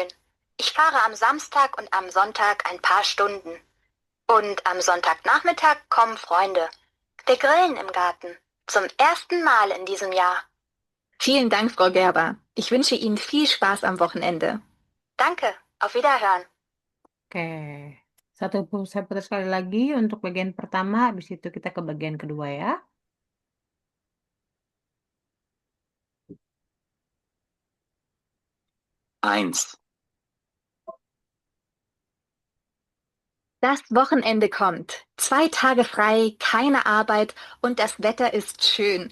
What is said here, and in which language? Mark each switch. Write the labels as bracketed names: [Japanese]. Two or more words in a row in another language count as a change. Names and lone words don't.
[German] Ich fahre am Samstag und am Sonntag ein paar Stunden. Und am Sonntagnachmittag kommen Freunde. Wir grillen im Garten. Zum ersten Mal in diesem Jahr. Vielen Dank, Frau Gerber. Ich wünsche Ihnen viel Spaß am Wochenende. Danke, auf Wiederhören. [Indonesian] Oke, saya putar sekali lagi untuk bagian pertama, habis itu kita ke bagian kedua ya. [German] Eins. Das Wochenende kommt. 2 Tage frei, keine Arbeit und das Wetter ist schön.